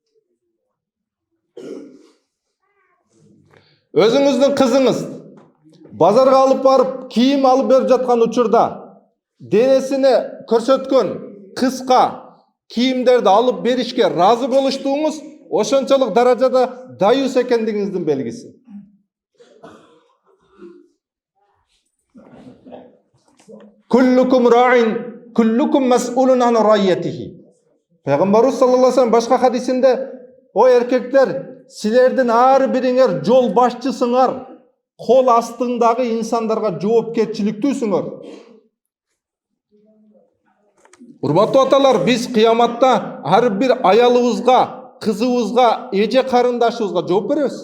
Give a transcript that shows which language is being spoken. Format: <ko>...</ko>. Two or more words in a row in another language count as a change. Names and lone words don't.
<ky>Өзүңүздүн кызыңыз базарга алып барып, кийим алып берип жаткан учурда денесине көрсөткөн кыска кийимдерди алып беришке разы болуштугуңуз ошончолук даражада дайюс экендигиңиздин белгиси.</ky> <ar>كلكم راع، كلكم مسؤول عن رعيته.</ar> <ky>Пайгамбарыбыз</ky> <ar>صلى الله عليه وسلم</ar> <ky>башка хадисинде: "О эркектер, силердин ар бириңер жол башчысыңар, кол астыңдагы инсандарга жоопкерчиликтүүсүңөр." Урматтуу аталар, биз кыяматта ар бир аялыбызга, кызыбызга, эже карындашыбызга жооп беребиз.</ky>